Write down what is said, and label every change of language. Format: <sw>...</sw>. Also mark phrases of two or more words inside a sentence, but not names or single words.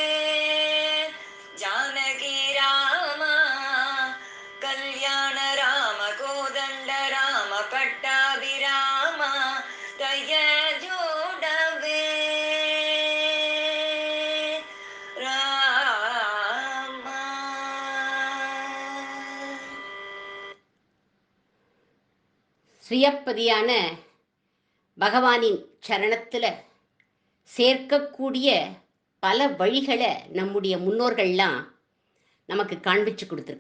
<kn>ಜಾನಕಿ ರಾಮ ಕಲ್ಯಾಣ ರಾಮ ಕೋದಂಡ ರಾಮ ಪಟ್ಟಾಭಿರಾಮ ದಯ ಜೋಡವೇ ರಾಮ.</kn> <ta>ஸ்ரீயப்பதியான பகவானின் சரணத்தில் சேர்க்கக்கூடிய பல வழிகளை நம்முடைய முன்னோர்கள்லாம் நமக்கு காண்பிச்சு கொடுத்துருக்கா.</ta>